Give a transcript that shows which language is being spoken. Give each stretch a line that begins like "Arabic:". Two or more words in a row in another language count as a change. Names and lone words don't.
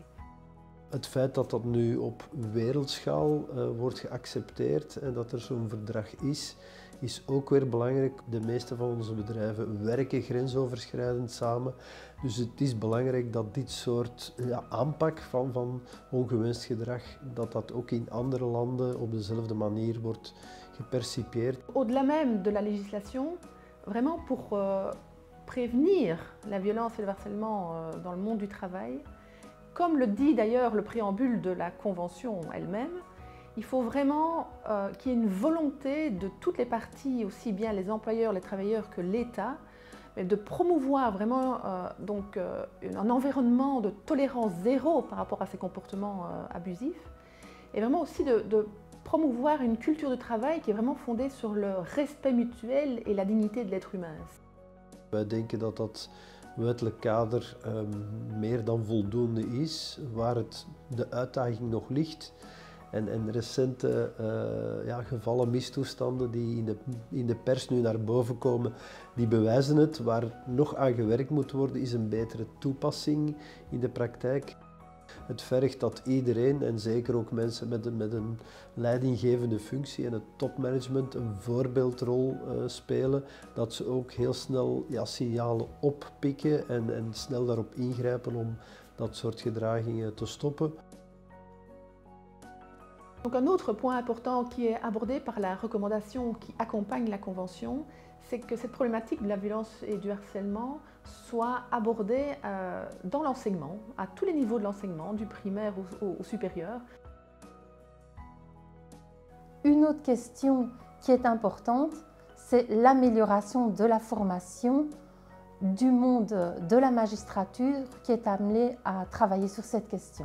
French: Het feit dat dat nu op wereldschaal wordt geaccepteerd en dat er zo'n verdrag is ook weer belangrijk. De meeste van onze bedrijven werken grensoverschrijdend samen. Dus het is belangrijk dat dit soort aanpak van ongewenst gedrag, dat ook in andere landen op dezelfde manier wordt gepercipieerd. Au-delà même de la législation, vraiment pour prévenir la violence et le harcèlement dans le monde du travail, comme le dit d'ailleurs le préambule de la Convention elle-même, il faut vraiment qu'il y ait une volonté de toutes les parties, aussi bien les employeurs, les travailleurs que l'État, de promouvoir vraiment un environnement de tolérance zéro par rapport à ces comportements abusifs, et vraiment aussi de promouvoir une culture de travail qui est vraiment fondée sur le respect mutuel et la dignité de l'être humain.
Dutch: Wij denken dat dat wettelijk kader meer dan voldoende is, waar de uitdaging nog ligt. En recente gevallen mistoestanden die in de pers nu naar boven komen, die bewijzen het. Waar nog aan gewerkt moet worden is een betere toepassing in de praktijk. Het vergt dat iedereen, en zeker ook mensen met een leidinggevende functie en het topmanagement, een voorbeeldrol spelen. Dat ze ook heel snel signalen oppikken en snel daarop ingrijpen om dat soort gedragingen te stoppen.
French: Donc un autre point important qui est abordé par la recommandation qui accompagne la Convention, c'est que cette problématique de la violence et du harcèlement soit abordée dans l'enseignement, à tous les niveaux de l'enseignement, du primaire au supérieur. Une autre question qui est importante, c'est l'amélioration de la formation du monde de la magistrature qui est amené à travailler sur cette question.